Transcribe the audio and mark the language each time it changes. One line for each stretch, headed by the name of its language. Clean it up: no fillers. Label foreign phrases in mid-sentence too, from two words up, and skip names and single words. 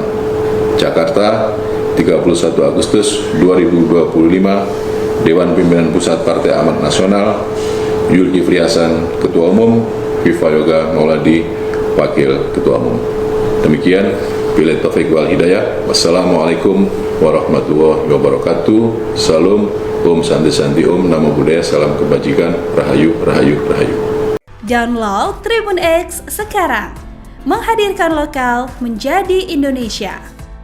Indonesian: Jakarta, 31 Agustus 2025, Dewan Pimpinan Pusat Partai Amanat Nasional, Zulkifli Hasan, Ketua Umum, Viva Yoga Mauladi, Wakil Ketua Umum.
Arabic: Demikian, بالله التوفيق والهداية والسلام عليكم ورحمة الله وبركاته.
Indonesian: Salam,
Sanskrit: ॐ शान्ति शान्ति ॐ,
Pali: Namo Buddhaya,
Indonesian: salam kebajikan, Rahayu, Rahayu, Rahayu. Download Tribun X sekarang, menghadirkan lokal menjadi Indonesia.